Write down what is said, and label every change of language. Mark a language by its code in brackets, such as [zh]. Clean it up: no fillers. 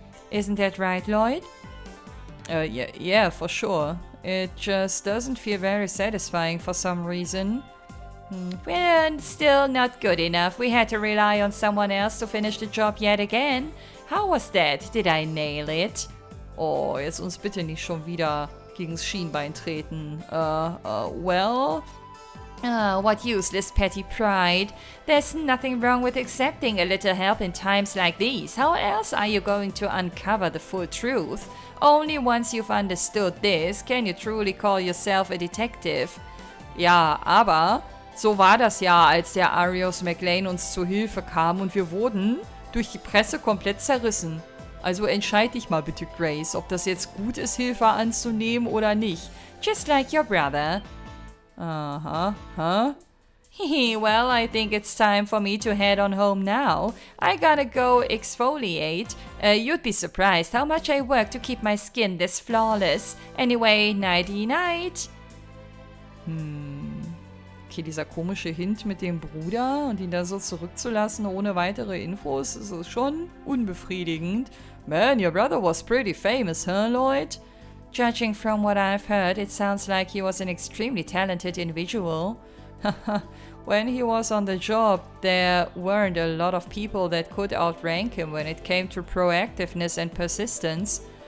[en] Isn't that right, Lloyd? Yeah, for sure. It just doesn't feel very satisfying for some reason. Well, still not good enough. We had to rely on someone else to finish the job yet again. How was that? Did I nail it? [de] Oh, jetzt uns bitte nicht schon wieder gegen's Schienbein treten. Well... [en] What useless petty pride. There's nothing wrong with accepting a little help in times like these. How else are you going to uncover the full truth? Only once you've understood this can you truly call yourself a detective. [de] Ja, aber so war das ja, als der Arius McLean uns zu Hilfe kam und wir wurden durch die Presse komplett zerrissen. Also entscheid dich mal bitte, Grace, ob das jetzt gut ist, Hilfe anzunehmen oder nicht. [en] Just like your brother. Huh? Well, I think it's time for me to head on home now. I gotta go exfoliate. You'd be surprised how much I work to keep my skin this flawless. Anyway, nighty-night. [de] Okay, dieser komische Hint mit dem Bruder und ihn da so zurückzulassen ohne weitere Infos, ist schon unbefriedigend. [en] Man, your brother was pretty famous, huh, Lloyd? Judging from what I've heard, it sounds like he was an extremely talented individual. When he was on the job, there weren't a lot of people that could outrank him when it came to proactiveness and persistence.